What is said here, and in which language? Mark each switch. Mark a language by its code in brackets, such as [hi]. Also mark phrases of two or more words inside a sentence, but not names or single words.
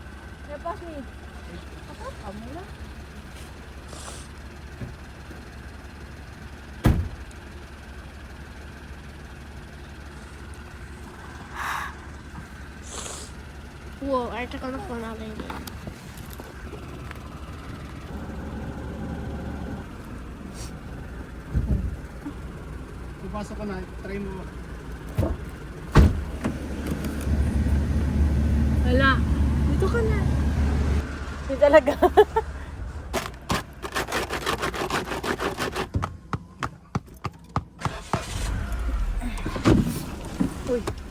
[nl] Dat past niet. Kom maar. Wow, Arta kan nog gewoon alleen. [tl] Ipasok ko na, try mo. Wala. Dito ka na. Hindi talaga. Uy.